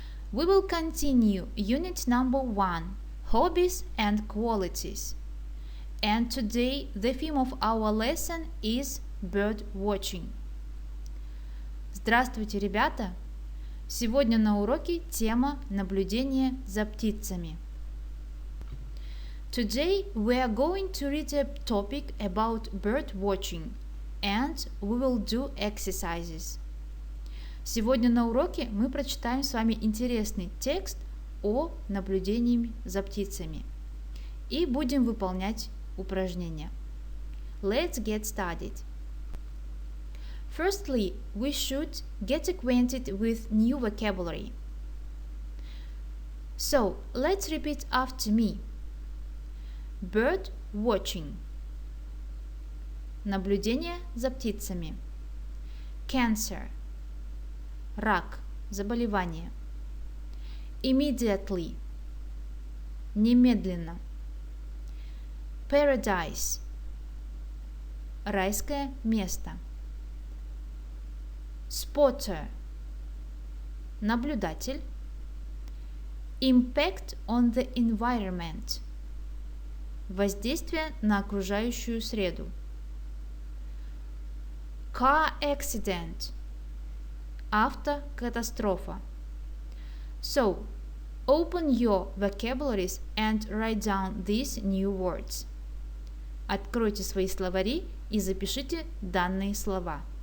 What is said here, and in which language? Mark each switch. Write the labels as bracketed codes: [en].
[en] We will continue unit number 1, Hobbies and Qualities. And today the theme of our lesson is bird watching. [ru] Здравствуйте, ребята! Сегодня на уроке тема наблюдение за птицами. [en] Today we are going to read a topic about bird watching and we will do exercises. [ru] Сегодня на уроке мы прочитаем с вами интересный текст о наблюдении за птицами и будем выполнять упражнения. [en] Let's get started. Firstly, we should get acquainted with new vocabulary. So, let's repeat after me. Bird watching. [ru] Наблюдение за птицами. [en] Cancer. [ru] Рак, заболевание. [en] Immediately. [ru] Немедленно. [en] Paradise. [ru] Райское место. [en] Spotter. [ru] Наблюдатель. [en] Impact on the environment. [ru] Воздействие на окружающую среду. [en] Car accident. [ru] Автокатастрофа. [en] So, open your vocabularies and write down these new words. [ru] Откройте свои словари и запишите данные слова.